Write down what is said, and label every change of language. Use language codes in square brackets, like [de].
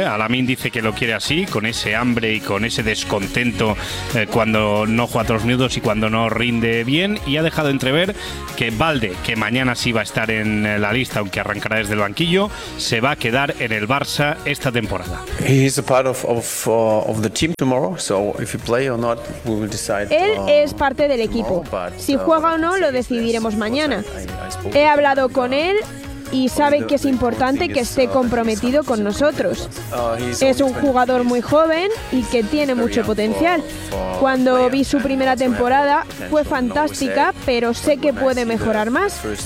[es] Lamin dice que lo quiere así, con ese hambre y con ese descontento cuando no juega todos los minutos y cuando no rinde bien. Y ha dejado entrever que Balde, que mañana sí va a estar en la lista, aunque arrancará desde el banquillo, se va a quedar en el Barça esta temporada. [en] He's a part of the team tomorrow. So if you play or not, we will decide. [es] Él es parte del equipo. Si juega o no, lo decidiremos mañana. He hablado con él y sabe que es importante que esté comprometido con nosotros. Es un jugador muy joven y que tiene mucho potencial. Cuando vi su primera temporada, fue fantástica, pero sé que puede mejorar más.